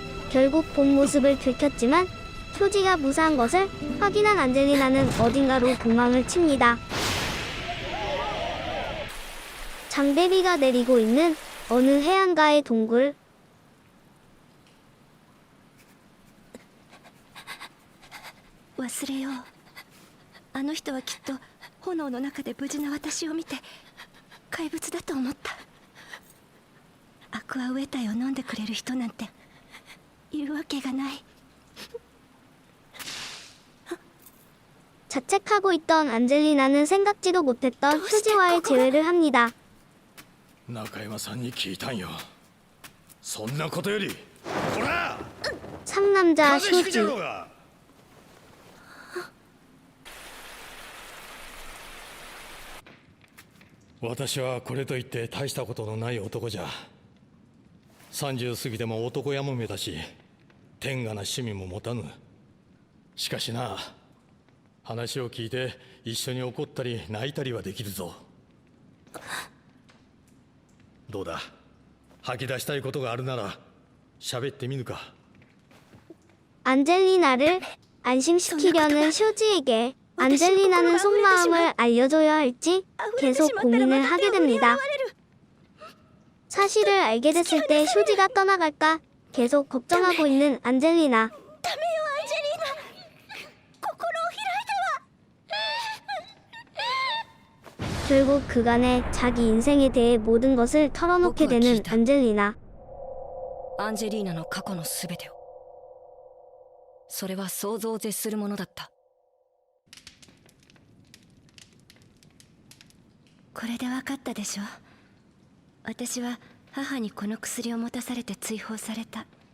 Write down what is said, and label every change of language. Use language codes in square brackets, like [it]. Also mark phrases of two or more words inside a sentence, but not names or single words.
[ko] 결국 본 모습을 들켰지만 효지가 무사한 것을 확인한 안젤리나는 어딘가로 도망을 칩니다. 장대비가 내리고 있는 어느 해안가의 동굴. [ja] 忘れよう。あの人はきっと炎の中で無事な私を見て怪物だと思った。アクアウェタイを飲んでくれる人なんているわけがない。 [ko] 자책하고 있던 안젤리나는 생각지도 못했던 효지와의 재회를 합니다. [ja] 中山さんに聞いたんよ。そんなことより、ほら、 [ko] 상남자 [ja] 風邪ひきじゃろう [ko] 효지. [ja] が。私はこれといって大したことのない男じゃ。30過ぎても男やもめだし、天下な趣味も持たぬ。しかしな、話を聞いて一緒に怒ったり泣いたりはできるぞ。どうだ、吐き出したいことがあるなら喋ってみぬか。 [ko] 안젤리나를 안심시키려는 효지에게 안젤리나는 속마음을 알려줘야 할지 계속 고민을 하게 됩니다. 사실을 알게 됐을 때 효지가 떠나갈까 계속 걱정하고 있는 안젤리나. [ja] ダメよアンジェリーナ。心を開いては。 [ko] 결국 그간의 자기 인생에 대해 모든 것을 털어놓게 되는 안젤리나. [ja] アンジェリーナの過去のすべてを。それは想像を絶するものだった。これで分かったでしょ。私は母にこの薬を持たされて追放された。